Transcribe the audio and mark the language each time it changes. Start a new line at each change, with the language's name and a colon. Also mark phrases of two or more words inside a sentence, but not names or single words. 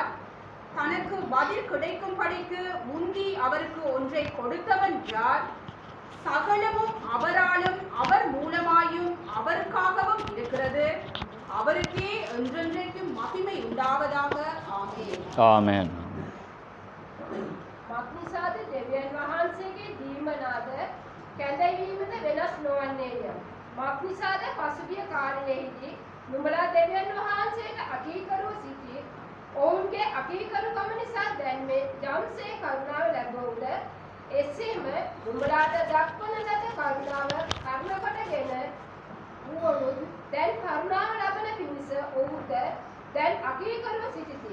Tamil: தனக்கு பதில் கிடைக்கும்படிக்கு முந்தி அவருக்கு ஒன்றை கொடுத்தவன் யார்? சகலமும் அவராலும் அவர் மூலமாயும் அவருக்காகவும் இருக்கிறது. அவருக்கே என்றென்றைக்கும் மகிமை உண்டாவதாக. ஆமென், ஆமென்.
Sinhala: මක්නිසාද දෙවියන් වහන්සේගේ දීමනාද කැඳවීමද වෙනස් නොවන්නේය. මක්නිසාද පසුගිය කාලයේදී නුඹලා දෙවියන් වහන්සේට අකීකරුව සිටි ඔවුන්ගේ අකීකරුකම නිසා දැන් මේ යම්සේ කරුණාව ලැබුවද එසේම නුඹලාට දක්වන ලද කරුණාව කර්ම කොටගෙන වූවොත් දැන් කරුණාව ලබන පිණිස ඔවුන්ට දැන් අකීකරුව සිටිති.